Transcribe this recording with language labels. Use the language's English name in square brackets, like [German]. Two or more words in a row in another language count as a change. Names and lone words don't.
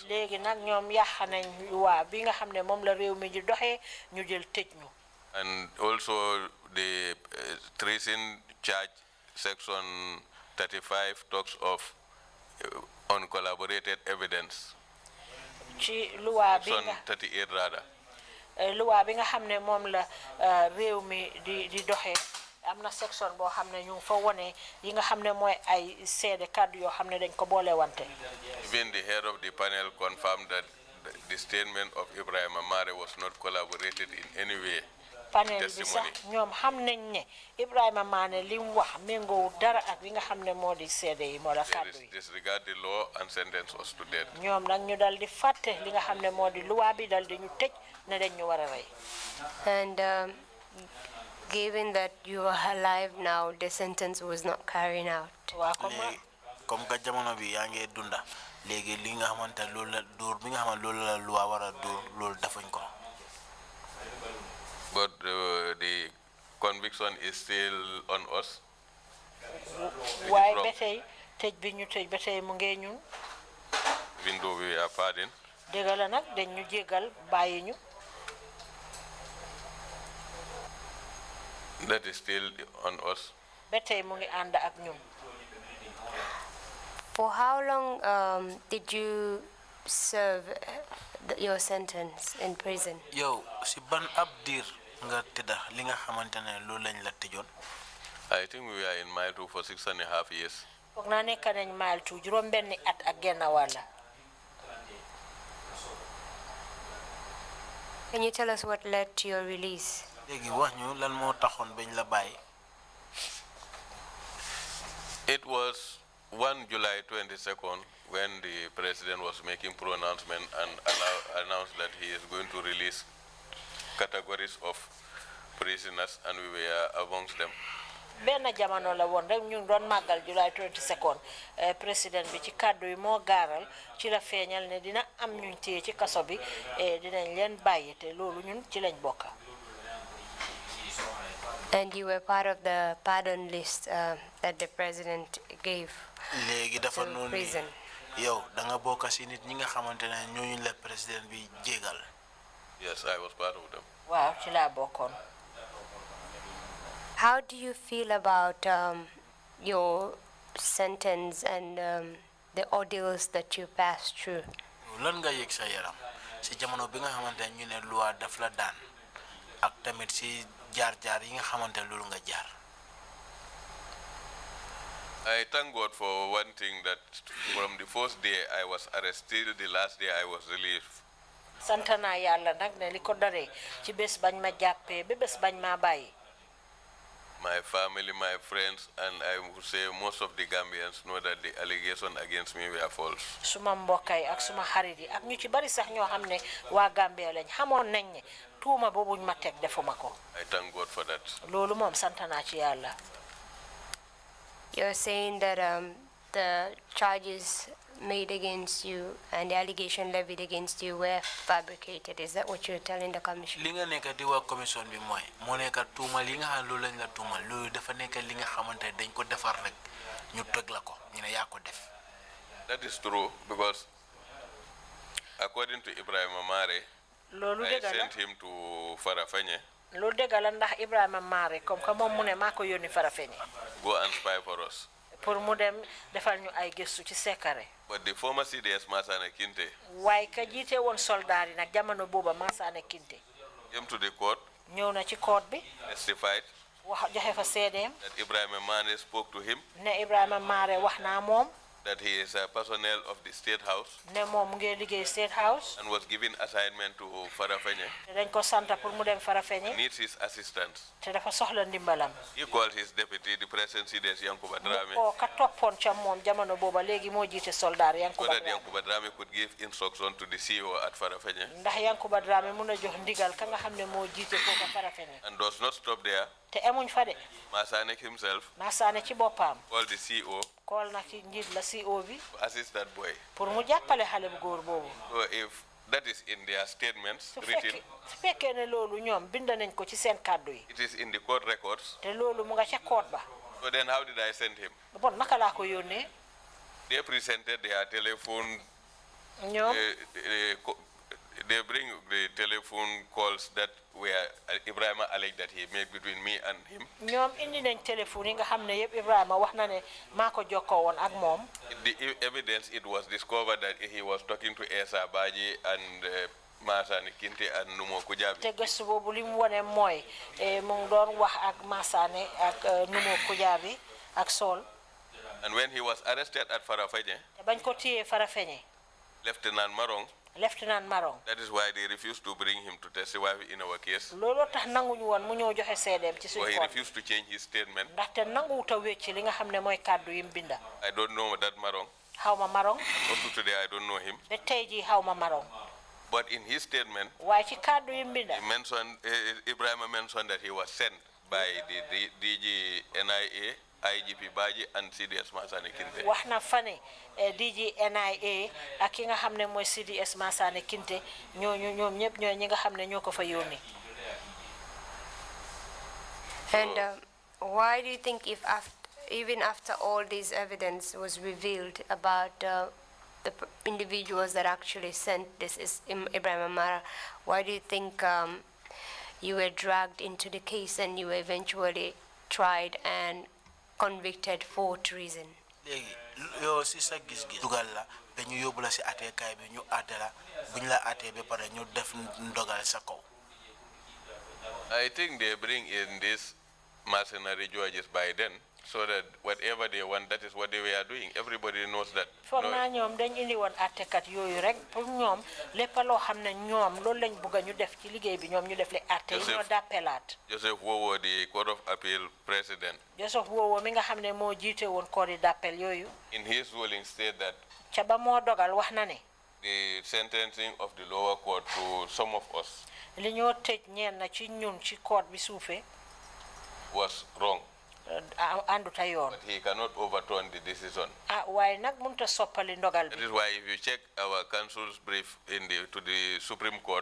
[Wolof] léegi nag ñoom yàq nañ luwaa bi nga xam ne moom la réew mi di doxee ñu jël tëj ñu. [English] And also the treason charge section 35 talks of uncollaborated evidence. [Wolof] ci luwaa bi Section nga [English] 38 rather. [Wolof] luwaa bi nga xam ne moom la réew mi di doxee am na section boo xam ne ñu ngi fa wone yi nga xam ne mooy ay seede kàddu yoo xam ne dañ ko boole wante. [English] Even the head of the panel confirmed that the statement of Ibrahim Amare was not collaborated in any way. [Wolof] panel bi sax ñoom xam nañ ne Ibrahima Maane li mu wax méngoowu dara ak li nga xam ne moo di seede yi moo la kàddu yi. [English] Disregard the law and sentence us to death. [Wolof] ñoom nag ñu dal di fàtte li nga xam ne moo di luwaa bi dal di ñu tëj ne dañ ñu war a rey. [English] And given that you are alive now, the sentence was not carried out. [Wolof] waa léegi [French] comme que [Wolof] jamono bi yaa ngi dunda léegi li nga xamante loolu la dóor bi nga xamante loolu la lu war a dóor loolu defuñ ko. [English] But the conviction is still on us. [Wolof] waaye ba tey tëj bi ñu tëj ba tey mu ngee ñun. [English] Even though we are pardoned. [Wolof] dëgg la nag dañ ñu jéggal bàyyi ñu. [English] That is still on us. [Wolof] ba tey mu ngi ànd ak ñun. [English] For how long did you serve your sentence in prison? [Wolof] yow si ban ab diir nga tëdda li nga xamante ne loolu lañ la tëjoon. [English] I think we are in Maitu for 6.5 years. [Wolof] foog naa nekk nañ mile 2 juróom benni at ak genn wàlla. [English] Can you tell us what led to your release? [Wolof] léegi wax ñu lan moo taxoon bañ la bàyyi. [English] It was 1 July 22nd when the president was making pronouncement and announced that he is going to release categories of prisoners, and we were amongst them. [Wolof] benn jamono la woon rek ñu doon màggal July 22nd président bi ci kàddu yi moo gaaral ci la feeñal ne dina am ñuñ téye ci kaso bi dinañ leen bàyyi te loolu ñun ci lañ bokka. [English] And you were part of the pardon list that the president gave [Wolof] léegi dafa to noonu prison. yow da nga bokk si nit ñi nga xamante ne ñooñu la président bi jégal. [English] Yes, I was part of them. [Wolof] waaw ci laa bokkoon. [English] How do you feel about your sentence and the ordeals that you passed through? [Wolof] lan nga yëg sa yaram si jamono bi nga xamante ne ñu ne loi daf la daan ak tamit si jaar-jaar yi nga xamante ne loolu nga jaar. [English] I thank God for one thing, that from the first day I was arrested till the last day I was released. [Wolof] sant naa yàlla nag ne li ko daree ci bés bañ ma jàppee ba bés bañ ma bàyyi. [English] My family, my friends, and I would say most of the Gambians know that the allegation against me were false. [Wolof] suma mbokkay ak suma xarit yi ak ñu ci bari sax ñoo xam ne waa Gambia lañ xamoon nañ ne tuuma boobuñ ma teg defuma ko. [English] I thank God for that. [Wolof] loolu moom sant naa ci yàlla. [English] You're saying that the charges made against you and the allegation levied against you were fabricated. Is that what you're telling the commission? [Wolof] li nga nekk di wax commission bi mooy moo nekk tuuma li nga xam loolu lañ la tuuma loolu dafa nekk li nga xamante dañ ko defar rek ñu teg la ko ñu ne yaa ko def. [English] That is true, because according to Ibrahim Amare, [Wolof] loolu I dëgg la [English] sent him to Farafenye, [Wolof] loolu dëgg la ndax Ibrahima Mare [French] comme que [Wolof] moom mu ne maa ko yónni Farafenni [English] go and spy for us. [Wolof] pour mu dem defal ñu ay gëstu ci Sekare. [English] But the former CDS Masane Kinte [Wolof] waaye ka jiite woon soldaar yi nag jamono booba Massaane Kinte [English] came to the court, [Wolof] ñëw na ci court bi testified wax joxe fa seedeem [English] that Ibrahim Amane spoke to him, [Wolof] ne Ibrahima Mare wax naa moom [English] that he is a personnel of the State House [Wolof] ne moom mu ngi liggéey State House [English] and was given assignment to Farafenye, [Wolof] te dañ ko santa pour mu dem Farafenni [English] needs his assistance. [Wolof] te dafa soxla ndimbalam. [English] He called his deputy, the present CDS Yankuba Drame, [Wolof] ko ka toppoon ca moom jamono booba léegi moo jiite soldaar so Yankuba that Dramé [English] Yankuba Drame could give instruction to the CEO at Farafenye, [Wolof] ndax Yankuba Dramé mun a jox ndigal ka nga xam ne moo jiite foofa Farafenni [English] and does not stop there. [Wolof] te emuñ fa de [English] Masanek himself [Wolof] Massaane ci boppam [English] called the CEO [Wolof] kool na ci njiit la CO bi [English] to assist that boy. [Wolof] pour mu jàppale xale bu góor boobu. [English] So if that is in their statements [Wolof] su written, fekkee ne loolu ñoom bind nañ ko ci seen kàddu yi [English] it is in the court records, [Wolof] te loolu mu nga ca koot ba [English] so then how did I send him? [Wolof] bon naka laa ko yónnee [English] They presented their telephone, [Wolof] ñoom [English] they bring the telephone calls that were Ibrahim alleged that he made between me and him. [Wolof] ñoom indi nañ téléphone yi nga xam ne yëpp Ibrahima wax na ne maa ko jokkoo woon ak moom [English] The evidence, it was discovered that he was talking to Esa Baji and Masani Kinte and Numo Kujabi. [Wolof] te gëstu boobu li mu wane mooy mu ngi doon wax ak Massaane ak Numo Kujabi ak Sol [English] And when he was arrested at Farafenye, [Wolof] te bañ ko téyee Farafenni Lieutenant Marong, Lieutenant Marong [English] that is why they refused to bring him to testify in our case. [Wolof] looloo tax nanguñu woon mu ñëw joxe seedeem ci So suñu he koot [English] refused to change his statement. [Wolof] ndaxte nanguwut a wécc li nga xam ne mooy kàddu yi mu binda [English] I don't know that Marong. [Wolof] xaw ma Marong [English] Up to today, I don't know him. [Wolof] ba tey jii xaw ma Marong [English] But in his statement, [Wolof] waaye ci kàddu yi mu binda [English] he mentioned, Ibrahim mentioned that he was sent by the DG NIA, IGP Baji, and CDS Masani Kinte. [Wolof] wax na fa ne DG NIA ak ki nga xam ne mooy CDS Massaane Kinte ñooñu ñoom ñëpp ñooy ñi nga xam ne ñoo ko fa yónni. [English] And why do you think if even after all this evidence was revealed about the individuals that actually sent this is Ibrahim Amara, why do you think you were dragged into the case and you were eventually tried and convicted for treason? [Wolof] léegi yow si sa gis-gis dugal la ba ñu yóbbu la si àtteekaay bi ñu àtte la bu ñu la àttee ba pare ñu def ndogal sa kaw. [English] I think they bring in these mercenary judges by then, so that whatever they want, that is what they were doing. Everybody knows that. [Wolof] foog naa ñoom dañ indi woon àttekat yooyu rek pour ñoom lépp loo xam ne ñoom loolu lañ bëgg a ñu def ci liggéey bi ñoom ñu def li àtte yi ñoo d'appelaat. [English] Joseph Wowo, the Court of Appeal president. [Wolof] Joseph Wowo mi nga xam ne moo jiite woon [French] cour d'appel [Wolof] yooyu. [English] In his ruling state that. [Wolof] ca ba moo dogal wax na ne. [English] The sentencing of the lower court to some of us. [Wolof] li ñoo tëj ñeen na ci ñun ci court bi suufee. [English] was wrong. [Wolof] Anduta yoon. [English] But he cannot overturn the decision. [Wolof] waaye nag mënut a soppali ndogal bi. [English] That is why if you check our counsel's brief to the Supreme Court.